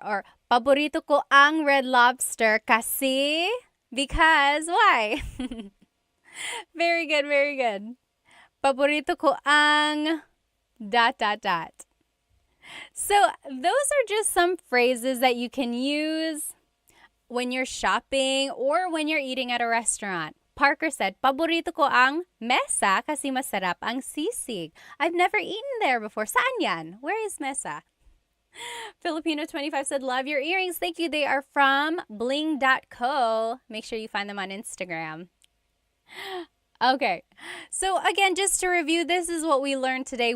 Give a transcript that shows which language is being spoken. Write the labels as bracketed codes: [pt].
[tl] Or, paborito ko ang Red Lobster kasi, [en] because, why? Very good. [tl] Paborito ko ang ... [en] So, those are just some phrases that you can use when you're shopping or when you're eating at a restaurant. [tl] Parker said, paborito ko ang mesa kasi masarap ang sisig. [en] I've never eaten there before. [tl] Saan yan? [en] Where is mesa? Filipino25 said, love your earrings. Thank you. They are from bling.co. Make sure you find them on Instagram. Okay, so again, just to review, this is what we learned today.